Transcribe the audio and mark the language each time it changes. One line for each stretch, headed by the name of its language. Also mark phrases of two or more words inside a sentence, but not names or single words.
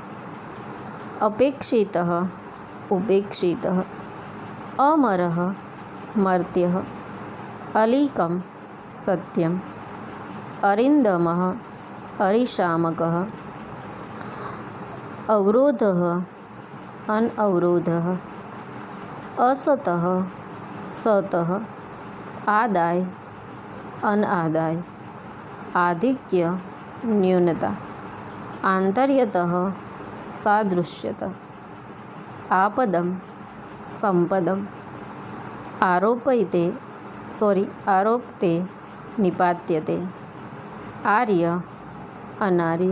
Sanskrit: અપેક્ષિતઃ, ઉપેક્ષિતઃ, અમરઃ, મર્ત્યઃ, અલીકમ, સત્યમ, અરિन्दમઃ, અરિશામકઃ, અવરોધઃ, અનઅવરોધઃ, અસતઃ, સતઃ, આદાય, અનાદાય, આધિક્ય, न्यूनता। आंतर्यतः सादृश्यता। आपदं संपदम्। आरोपते निपात्यते। आर्य अनार्य।